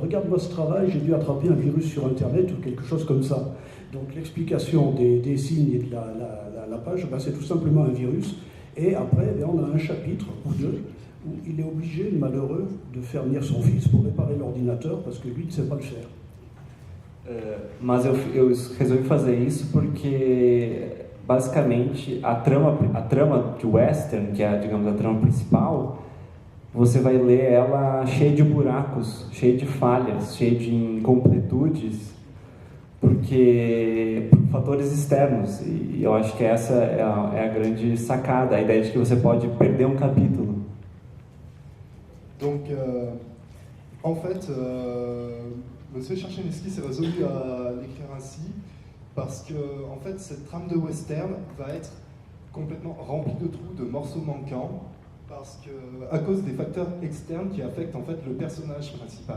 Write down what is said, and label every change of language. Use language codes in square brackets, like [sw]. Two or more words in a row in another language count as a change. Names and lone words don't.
[fr] Regarde-moi ce travail, j'ai dû attraper un virus sur Internet ou quelque chose comme ça. Donc l'explication des signes et de la page, c'est tout simplement un virus. Et après, on a un chapitre ou deux où il est obligé, le malheureux, de faire venir son fils pour réparer l'ordinateur parce que lui ne sait pas le faire. [pt] Mas eu resolvi fazer isso porque basicamente a trama de western, que é, digamos, a trama principal, você vai ler ela cheia de buracos, cheia de falhas, cheia de incompletudes, porque por fatores externos. E eu acho que essa é a grande sacada, a ideia de que você pode perder um capítulo. [fr] Donc, en fait, M. Chercheneski s'est résolu à l'écrire ainsi parce que, en fait, cette trame de western va être complètement remplie de trous, de morceaux manquants, parce que, à cause des facteurs externes qui affectent en fait le personnage principal.